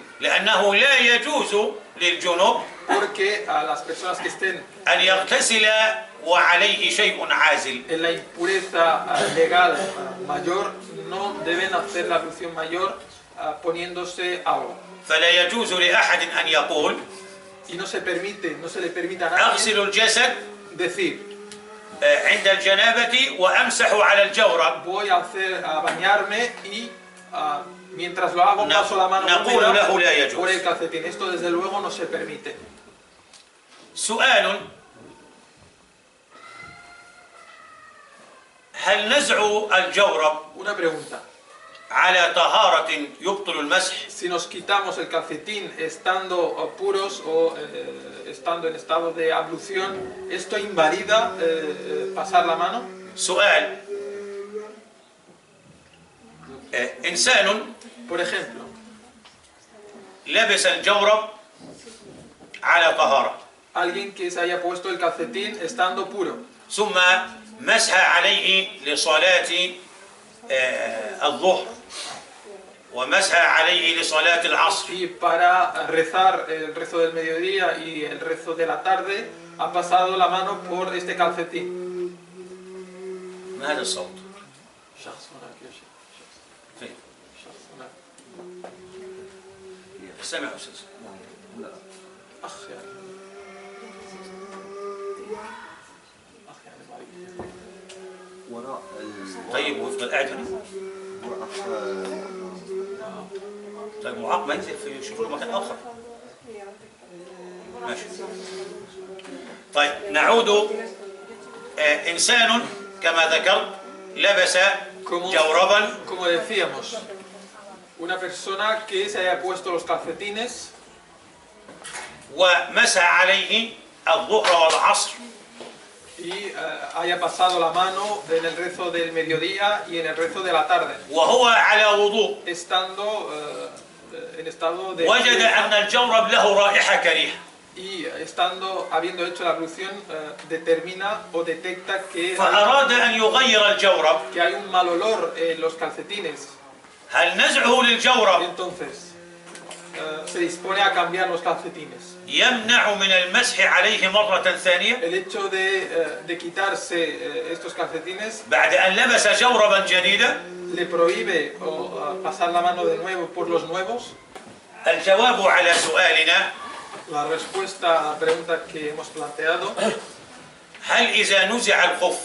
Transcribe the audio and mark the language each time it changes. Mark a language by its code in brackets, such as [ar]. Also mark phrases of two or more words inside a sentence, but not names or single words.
[ar] لأنه لا يجوز للجنوب [es] Porque a las personas que estén [ar] أن يغتسل وعليه شيء عازل. [es] en la impureza legal mayor no deben hacer la ablución mayor poniéndose agua. [ar] فلا يجوز لأحد أن يقول [es] Y no se le permite a nadie [ar] أغسل الجسد [es] decir, [ar] عند الجنابة وأمسح على الجورب. [es] voy a bañarme y mientras lo hago paso la mano [ar] نقول [es] húmeda [ar] له لا يجوز. [es] por el calcetín. Esto desde luego no se permite. [ar] سؤال: هل نزع الجورب [es] Una pregunta. [ar] على طهارة يبطل المسح؟ [es] Si nos quitamos el calcetín estando puros o estando en estado de ablución, ¿esto invalida pasar la mano? [ar] سؤال: إنسان [es] Por ejemplo, [ar] لبس الجورب على طهارة [es] alguien que se haya puesto el calcetín estando puro [ar] ثم مسح عليه لصلاة الظهر ومسح عليه لصلاة العصر، [es] y para rezar el rezo del mediodía y el rezo de la tarde ha pasado la mano por este calcetín. [ar] ما هذا الصوت؟ شخص هناك يا شيخ. فين؟ شخص هناك. سمع أستاذ. أخ يعني. أخ يعني معي. وراء طيب ويفضل قاعد هنا؟ طيب معاق ما ينزل يشوف له مكان آخر. ماشي. طيب نعود. إنسان كما ذكرت لبس جوربا. [es] Como decíamos, una persona que se haya puesto los calcetines [ar] ومسح عليه الظهر والعصر [es] y haya pasado la mano en el rezo del mediodía y en el rezo de la tarde, [ar] وهو على وضوء [es] estando en estado de [ar] وجد أن الجورب له رائحة كريهة [es] y habiendo hecho la ablución, determina o detecta [ar] فأراد أن يغير الجورب. [es] que hay un mal olor en los calcetines. [ar] هل نزعه للجورب [es] Entonces, se dispone a cambiar los calcetines. [ar] يمنع من المسح عليه مرة ثانية [es] El hecho de quitarse estos calcetines [ar] بعد أن لبس جوربا جديدا؟ [es] le prohíbe pasar la mano de nuevo por los nuevos. [ar] الجواب على سؤالنا: [es] La respuesta a la pregunta que hemos planteado, [ar] هل إذا نزع الخف